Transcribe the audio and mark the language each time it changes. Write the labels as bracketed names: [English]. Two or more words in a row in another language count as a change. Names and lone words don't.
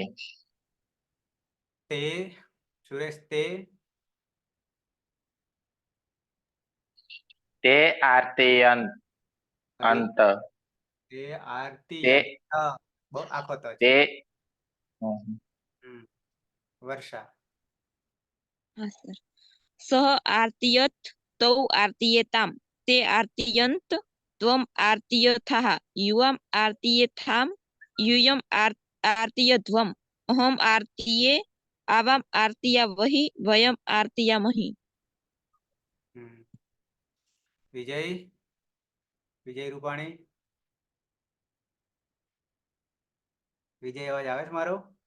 [Gujarati] તે? સુરેશ તે? [Sanskrit] ते आर्तियन्त अन्त ते आरती તે [Gujarati] આખો તો છે. [Sanskrit] તે [Gujarati] વર્ષા? [Hindi] हाँ सर. [Sanskrit] सह आर्तियत तौ आर्तियेताम ते आर्तियंत त्वम आर्तियथः युवाम आर्तियेथाम यूयम आर्तियध्वम अहम आर्तिये आवाम आर्तियावहि वयम आर्तियामहि. [Gujarati] વિજય? વિજય રૂપાણી? વિજય અવાજ આવે છે મારો?